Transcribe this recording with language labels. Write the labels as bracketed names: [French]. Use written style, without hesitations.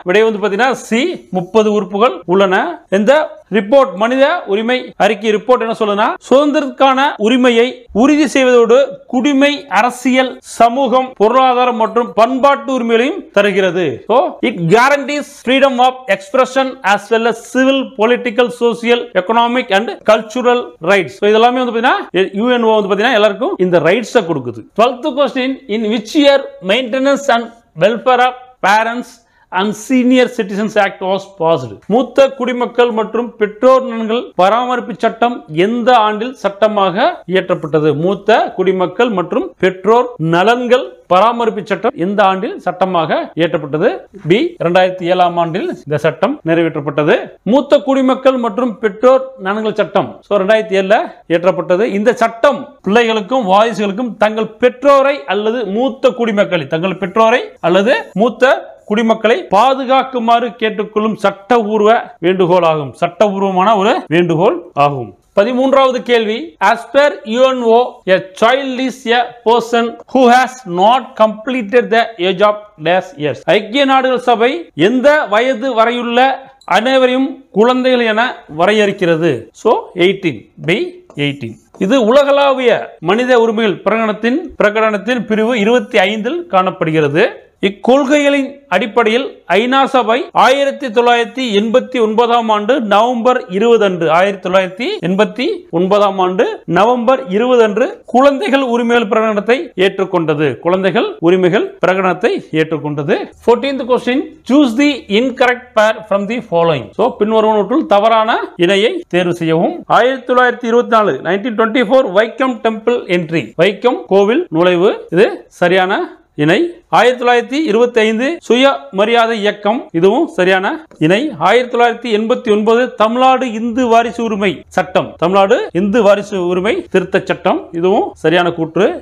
[Tamil] விடை வந்து பாத்தீங்கன்னா சி 30 உறுப்புகள் உள்ளன. இந்த ரிப்போர்ட், மனித உரிமை அறிக்கை ரிப்போர்ட் என்ன சொல்லுனா, சுதந்திரத்துக்கான உரிமையை உறுதி செய்வதோடு குடிமை, அரசியல், சமூகம், பொருளாதாரம் மற்றும் பண்பாட்டு உரிமைகளையும் தருகிறது. [English] So it guarantees freedom of expression as well as civil, political, social, economic and cultural rights. [Tamil] So இதெல்லாம் வந்து பாத்தீங்கன்னா UNO வந்து பாத்தீங்கன்னா எல்லாருக்கும் இந்த ரைட்ஸ் கொடுக்குது. [English] 12th question, in which year Maintenance and Welfare of Parents and Senior Citizens Act was passed? [Tamil] மூத்த குடிமக்கள் மற்றும் பெற்றோர் நலன்கள் பராமரிப்பு சட்டம் எந்த ஆண்டில் சட்டமாக இயற்றப்பட்டது? மூத்த குடிமக்கள் மற்றும் பெற்றோர் நலன்கள் பராமரிப்பு சட்டம் எந்த ஆண்டில் சட்டமாக இயற்றப்பட்டது? பி 2007ஆம் ஆண்டில் இந்த சட்டம் நிறைவேற்றப்பட்டது. மூத்த குடிமக்கள் மற்றும் பெற்றோர் நலன்கள் சட்டம் 2007ல இயற்றப்பட்டது. இந்த சட்டம் பிள்ளைகளுக்கும் வாரிசுகளுக்கும் தங்கள் பெற்றோரை அல்லது மூத்த குடிமக்களை, தங்கள் பெற்றோரை அல்லது மூத்த குடிமக்களை பாதுகாக்குமாறு கேட்டுக்கொள்ளும் சட்டபூர்வ வேண்டுகோள் ஆகும். சட்டபூர்வமான ஒரு வேண்டுகோள் ஆகும். 13வது கேள்வி, [English] as per UNO a child is a person who has not completed the age of dash years. [Tamil] ஐக்கிய நாடுகள் சபை எந்த வயது வரையுள்ள அனைவரையும் குழந்தைகள் என வரையறுக்கிறது? So 18, B 18. இது உலகளாவிய மனித உரிமைகள் பிரகடனத்தின் பிரிவு 25இல் காணப்படுகிறது. இக்கொள்கைகளின் அடிப்படையில் ஐநா சபை 1989 ஆண்டு நவம்பர் 20 அன்று 1989 ஆண்டு நவம்பர் 20 அன்று குழந்தைகள் உரிமைகள் பிரகடனத்தை ஏற்றுக்கொண்டது. குழந்தைகள் உரிமைகள் பிரகடனத்தை ஏற்றுக்கொண்டது. [English] 14th question, choose the incorrect pair from the following. [Tamil] So பின்வருவனவற்றுள் தவறான இணையை தேர்வு செய்யவும். 1924 1924 வைக்கம் [English] temple entry, [Tamil] வைக்கம் கோவில் நுழைவு, இது சரியான இணை. 1925 சுயமரியாதை இயக்கம், இதுவும் சரியான இணை. 1989 தமிழ்நாடு இந்து வாரிசு உரிமை சட்டம், தமிழ்நாடு இந்து வாரிசு உரிமை திருத்த சட்டம், இதுவும் சரியான கூற்று.